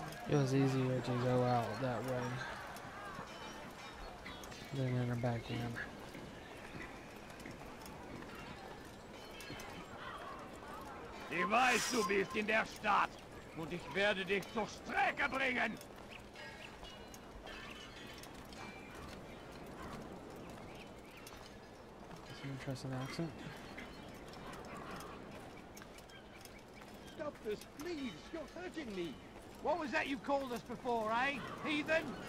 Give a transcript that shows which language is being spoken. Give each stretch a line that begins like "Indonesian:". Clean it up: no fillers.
English: It was easier to go out that way than enter back in.
German: Ich weiß, du bist in der Stadt und ich werde dich zur Strecke bringen.
English: That's an interesting accent. Stop this, please. You're hurting me. What was that you called us before, eh? Heathen?